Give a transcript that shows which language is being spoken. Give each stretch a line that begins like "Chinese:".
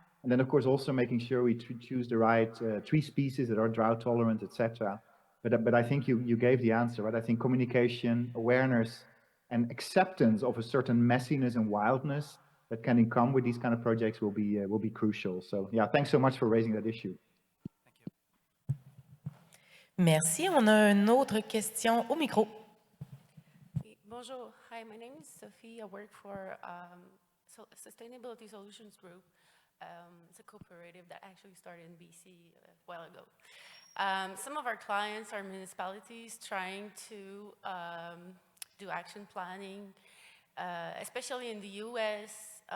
English: And then, of course, also making sure we choose the right tree species that are drought tolerant, etc. But I think you gave the answer, right? I think communication, awareness, and acceptance of a certain messiness and wildness that can come with these kind of projects will be crucial. So yeah, thanks so much for raising that issue. Thank you.
French: Merci. On a une autre question au micro. Bonjour.
English: Hi, my name is Sophie. I work for Sustainability Solutions Group. It's a cooperative that actually started in BC a while ago. Some of our clients are municipalities trying to do action planning, especially in the US.